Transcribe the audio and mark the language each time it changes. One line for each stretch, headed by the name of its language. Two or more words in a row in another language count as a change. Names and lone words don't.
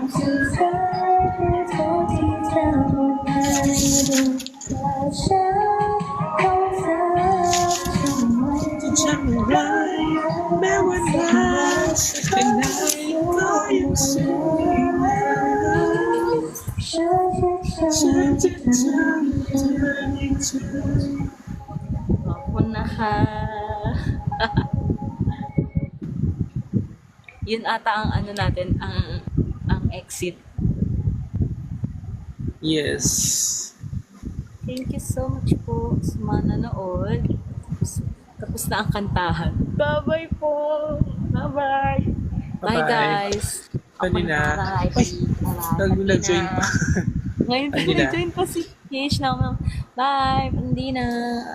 Thai: สุดท้ายคือโทษที่เธอบอกไปดูว่าฉันต้องเธอทำไม ที่ฉันรักแม้วันรักสักแค่ไหนก็ยังสู้ ฉันจะทำ ขอบคุณนะคะ
Filipino: Yun ata ang ano natin, ang exit.
English: Yes. Thank you so much
Filipino: po sa mga nanood. Tapos na ang kantahan. Bye-bye po!
English: Bye-bye! Bye, Bye-bye. guys!
Filipino: Pwede na.
English: Bye-bye.
Filipino: Nag-join pa. Ngayon pa Hindi na. nag-join pa si Kish na. Bye! Hindi na. Hindi na